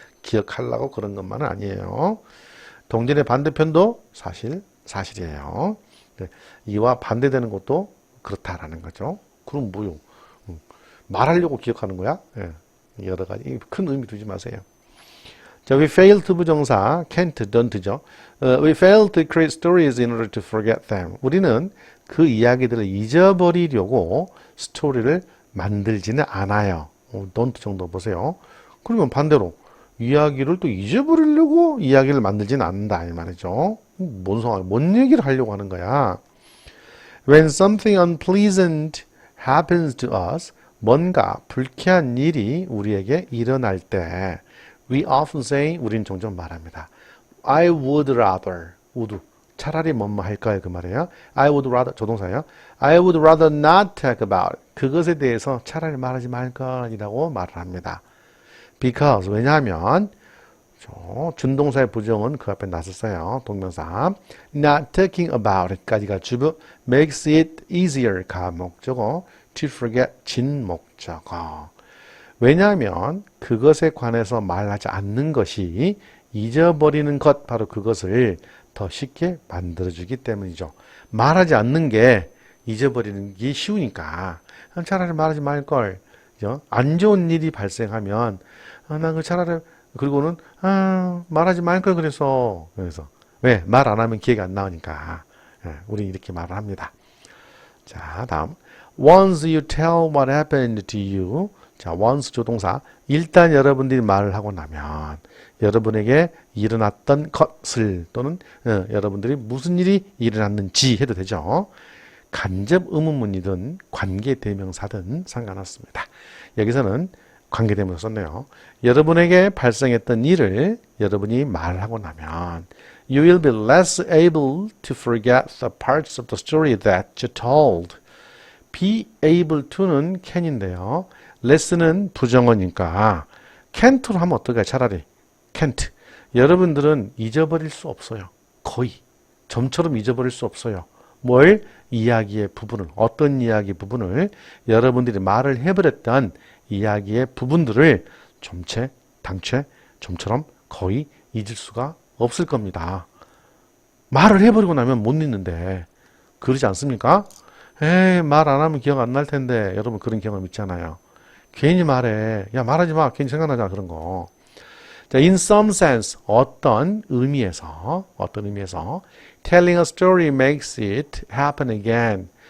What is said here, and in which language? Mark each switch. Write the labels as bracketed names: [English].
[Korean] 기억하려고 그런 것만은 아니에요. 동전의 반대편도 사실이에요. 이와 반대되는 것도 그렇다라는 거죠. 그럼 뭐요? 말하려고 기억하는 거야? 예, 여러 가지 큰 의미 두지 마세요. [English] 자, we fail to [Korean] 부정사 [English] can't, don't죠. We fail to create stories in order to forget them. [Korean] 우리는 그 이야기들을 잊어버리려고 스토리를 만들지는 않아요. don't 정도 보세요. 그러면 반대로 이야기를 또 잊어버리려고 이야기를 만들지는 않는다 이 말이죠. [English] 뭔 얘기를 하려고 하는 거야? When something unpleasant happens to us, [Korean] 뭔가 불쾌한 일이 우리에게 일어날 때 [English] we often say, [Korean] 우린 종종 말합니다. [English] I would rather, [Korean] 차라리 뭐뭐 할까요? 그 말이에요. [English] I would rather, [Korean] 조동사예요. [English] I would rather not talk about, [Korean] 그것에 대해서 차라리 말하지 말 것이라고 말을 합니다. [English] Because, [Korean] 왜냐하면 준동사의 부정은 그 앞에 놨었어요. 동명사. [English] Not talking about [Korean] 까지가 주부, [English] makes it easier [Korean] 가 목적어, [English] to forget [Korean] 진 목적어. 왜냐하면 그것에 관해서 말하지 않는 것이 잊어버리는 것, 바로 그것을 더 쉽게 만들어주기 때문이죠. 말하지 않는 게 잊어버리는 게 쉬우니까 차라리 말하지 말걸. 안 좋은 일이 발생하면 난 그 차라리, 그리고는 말하지 말걸 그래서 왜? 말 안 하면 기억이 안 나오니까. 우리 이렇게 말을 합니다. 자, 다음. [English] Once you tell what happened to you. [Korean] 자, once 조동사. 일단 여러분들이 말을 하고 나면 여러분에게 일어났던 것을 또는 여러분들이 무슨 일이 일어났는지 해도 되죠. 간접 의문문이든 관계대명사든 상관없습니다. 여기서는 관계대명사 썼네요. 여러분에게 발생했던 일을 여러분이 말하고 나면 [English] You will be less able to forget the parts of the story that you told. Be able to [Korean] 는 can인데요. less는 부정어니까 can't로 하면 어떨까요? 차라리 can't. 여러분들은 잊어버릴 수 없어요. 거의 점처럼 잊어버릴 수 없어요. 뭘? 이야기의 부분을, 어떤 이야기 부분을, 여러분들이 말을 해버렸던 이야기의 부분들을 당최 좀처럼 거의 잊을 수가 없을 겁니다. 말을 해버리고 나면 못 잊는데 그러지 않습니까? 에이, 말 안 하면 기억 안 날 텐데. 여러분 그런 경험 있잖아요. 괜히 말해. 야, 말하지 마. 괜히 생각나잖아. 그런 거. [English] 자, in some sense, [Korean] 어떤 의미에서, [English] telling a story makes it happen again.